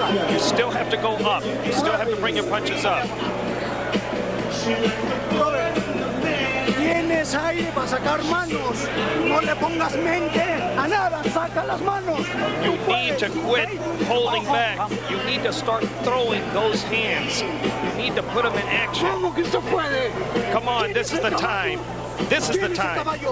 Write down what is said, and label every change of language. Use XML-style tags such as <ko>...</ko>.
<en>You still have to go up. You still have to bring your punches up.</en> <es>Tienes aire para sacar manos. No le pongas mente a nada. Saca las manos.</es> <en>You need to quit holding back. You need to start throwing those hands. You need to put them in action. Come on, this is the time. This is the time.</en>